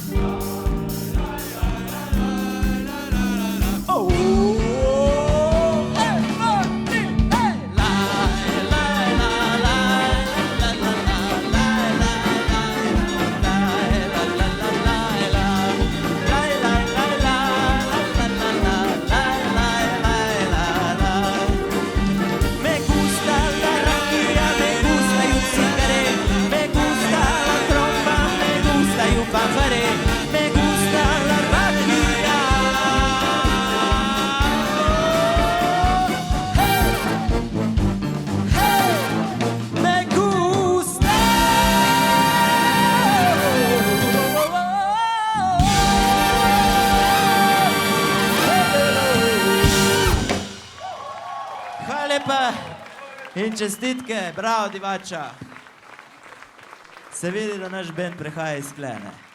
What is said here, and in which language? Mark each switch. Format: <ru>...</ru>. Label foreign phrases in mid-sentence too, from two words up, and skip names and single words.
<es>Oh, hey, 1, 2, 3, hey. Laj, laj, la, laj, la, la, la, laj, laj, laj, laj, la, la, la, laj, la. Laj, laj, laj, la, la, la, la, laj, laj, laj, la, la. Me gusta la raquilla, me gustan los cigarros, me gusta la trompa, me gusta el fanfaré, me gusta la raquilla. Hey, hey, me gusta.</es> <sl>Hvala lepa in čestitke, bravo divača. Se vidi, da naš bend prehaja iz sklene.</sl>